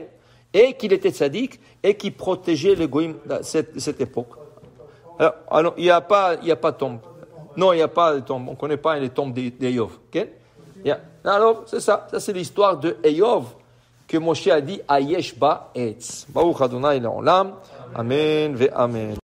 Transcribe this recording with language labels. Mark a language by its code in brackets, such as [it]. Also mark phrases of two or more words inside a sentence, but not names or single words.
[fr] Et qu'il était tzaddik, et qu'il protégeait les goïms à cette époque. Alors, il n'y a pas de tombe. Non, il n'y a pas de tombe. On ne connaît pas les tombes d'Eyov. Okay? Alors, c'est ça. Ça, c'est l'histoire de Eyov que Moshe a dit, [he] היש בה עץ. ברוך אדוני לעולם. אמן ואמן.